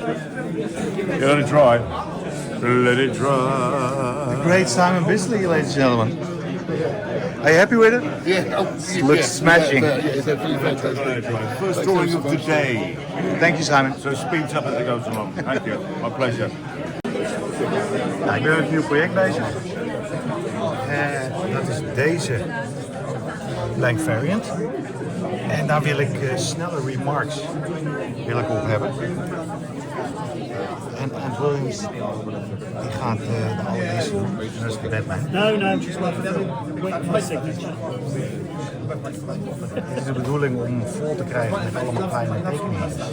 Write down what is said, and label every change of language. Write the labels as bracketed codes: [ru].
[en] Let it dry. Let it dry. The great Simon Bisley, ladies and gentlemen. Are you happy with it? Yeah, Looks smashing. It's absolutely fantastic. First drawing of the day. Thank you, Simon. So speeds up as it goes along. Thank you. My pleasure. [nl] Nou, ik ben met een nieuw project bezig. Dat is deze blank variant. En daar wil ik snelle remarks op hebben. En Williams die gaat de allereerste doen. Dat is de Batman. [en] No, just wait for my signature. [nl] Het is de bedoeling om vol te krijgen met allemaal kleine tekeningen.